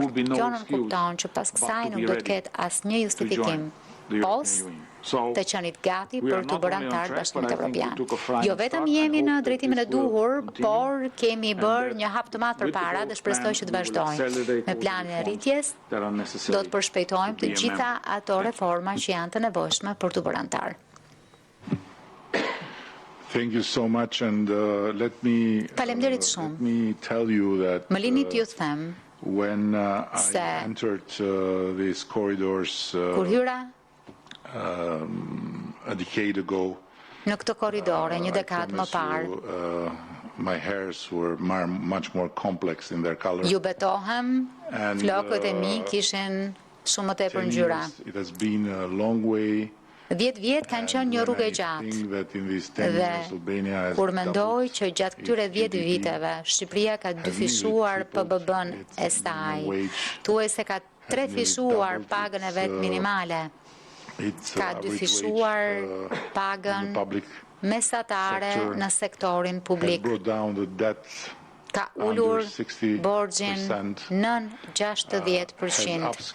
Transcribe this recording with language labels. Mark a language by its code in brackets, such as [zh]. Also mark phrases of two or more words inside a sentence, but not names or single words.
[sq] Kjo nuk kupton që pas kësaj nuk do të ketë asnjë justifikim post të qenit gati për të bërë antar Bashkimit Europian. Jo vetëm jemi në drejtimin e duhur, por kemi bërë një hap të madh përpara dhe shpresoj që të vazhdojmë. Me planin e rritjes do të përshpejtojmë të gjitha ato reforma që janë të nevojshme për të bërë antar. [en] Thank you so much and [sq] Faleminderit shumë. [en] Let me tell you that [sq] Më lini t'ju them [en] when I entered these corridors [sq] kur hyra [en] a decade ago, [sq] në këtë korridore një dekadë më parë, [en] my hairs were much more complex in their color. [sq] Ju betohem, flokët e mi kishin shumë më tepër ngjyra. [en] It has been a long way. [sq] 10 vjet kanë qenë një rrugë e gjatë. Dhe kur mendoj që gjatë këtyre 10 viteve Shqipëria ka dyfishuar PBB-n e saj, thuajse ka trefishuar pagën e vet minimale, ka dyfishuar pagën mesatare në sektorin publik, ka ulur borxhin nën 60%.